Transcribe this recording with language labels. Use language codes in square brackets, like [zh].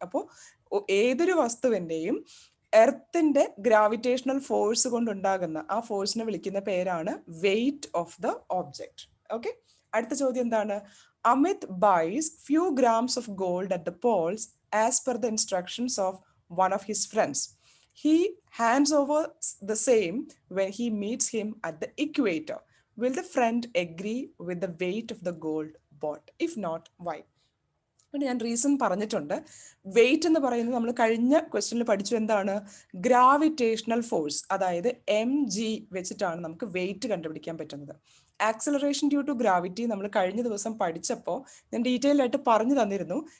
[ml] അപ്പോൾ ഏതൊരു വസ്തുവിന്റെയും എർത്തിന്റെ gravitational force കൊണ്ടുണ്ടാകുന്ന ആ ഫോഴ്സിനെ വിളിക്കുന്ന പേരാണ് weight of the object. Okay, അടുത്ത ചോദ്യം എന്താണ്? [en] Amit buys few grams of gold at the poles as per the instructions of one of his friends. He hands over the same when he meets him at the equator. Will the friend agree with the weight of the gold bought? If not, why? [ml] ഞാൻ reason പറഞ്ഞിട്ടുണ്ട്. Wait എന്ന് പറയുന്നത് നമ്മൾ കഴിഞ്ഞ ക്വസ്റ്റ്യനിൽ പഠിച്ചു. എന്താണ്? Gravitational force, അതായത് mg വെച്ചിട്ടാണ് നമുക്ക് വെയിറ്റ് കണ്ടുപിടിക്കാൻ പറ്റുന്നത്. ആക്സിലറേഷൻ ഡ്യൂ ടു ഗ്രാവിറ്റി നമ്മൾ കഴിഞ്ഞ ദിവസം പഠിച്ചപ്പോൾ ഞാൻ ഡീറ്റെയിൽ ആയിട്ട് പറഞ്ഞു തന്നിരുന്നു.